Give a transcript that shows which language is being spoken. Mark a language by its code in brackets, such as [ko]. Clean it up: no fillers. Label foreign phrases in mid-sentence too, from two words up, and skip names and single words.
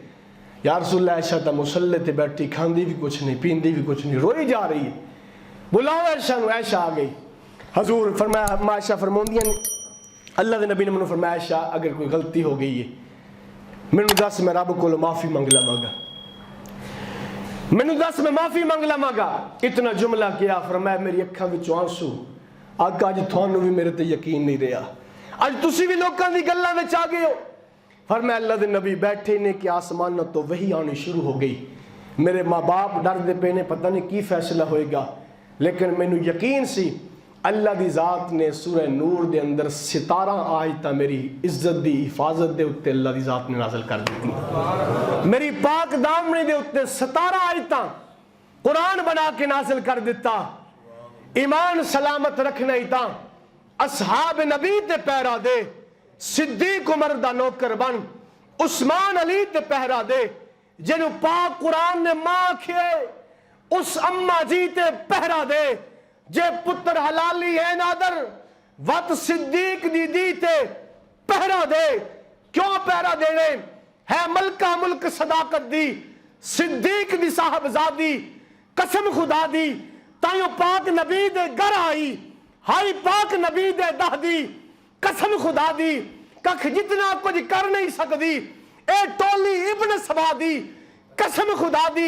[ar] یا رسول اللہ [pa] عائشہ تا مسلح تے بیٹھی, کھاندی بھی کچھ نہیں, پیندی بھی کچھ نہیں, روئی جا رہی ہے. بلاؤ عائشہ نو. عائشہ آ گئی. حضور فرمایا عائشہ فرماندیاں نے, اللہ دے نبی نے منو فرمایا عائشہ اگر کوئی غلطی ہو گئی ہے مینوں دس, میں رب کو معافی منگ لواں, مینوں دس میں معافی منگ لواں. اتنا جملہ کیا. فرمایا میری اکھاں وچوں آنسو, آقا اج تھانوں بھی میرے تے یقین نہیں رہا, اج تسی بھی لوکاں دی گلاں وچ آ گئے ہو. فرمایا اللہ دے نبی بیٹھے نے کہ آسمان تو وہی آنی شروع ہو گئی. میرے ماں باپ ڈر دے پے نے, پتہ نہیں کی فیصلہ ہوئے گا. لیکن مینو یقین سی اللہ دی ذات نے سورہ نور دے اندر 17 آیتاں میری عزت دی حفاظت دے اتے اللہ دی ذات نے نازل کر دیتی. میری پاک دامنی دے اتے 17 آیتاں قرآن بنا کے نازل کر دیتا. ایمان سلامت رکھنا ہی تا اصحاب نبی تے پہرا دے, صدیق عمر دا نوکر بن, عثمان علی تے پہرا دے, جنہوں پاک قرآن نے ماں کھے اس اماں جی تے پہرا دے, جے پتر حلالی ہے نادر وط صدیق دی تے پہرا دے. کیوں پہرا دینے ہے ملکہ ملک صداقت دی, صدیق دی صاحب زادی قسم خدا دی تائیوں پاک نبی دے گر آئی, ہائی پاک نبی دے دہ دی قسم خدا دی ککھ جتنا کچھ کر نہیں سکتی اے ٹولی ابن سبا دی قسم خدا دی.